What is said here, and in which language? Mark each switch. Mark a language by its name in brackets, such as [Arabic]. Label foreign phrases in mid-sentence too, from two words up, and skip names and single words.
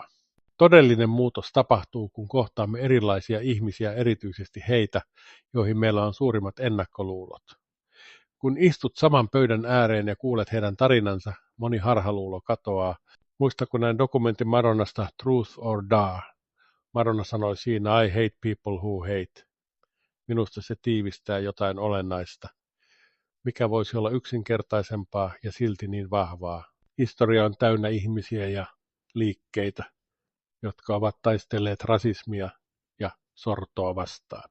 [Finnish] Todellinen muutos tapahtuu, kun kohtaamme erilaisia ihmisiä, erityisesti heitä, joihin meillä on suurimmat ennakkoluulot. Kun istut saman pöydän ääreen ja kuulet heidän tarinansa, moni harhaluulo katoaa. Muista, kun näin dokumentin Madonnasta Truth or Dare. Madonna sanoi siinä, [English] I hate people who hate. [Finnish] Minusta se tiivistää jotain olennaista. Mikä voisi olla yksinkertaisempaa ja silti niin vahvaa. Historia on täynnä ihmisiä ja liikkeitä, jotka ovat taistelleet rasismia ja sortoa vastaan.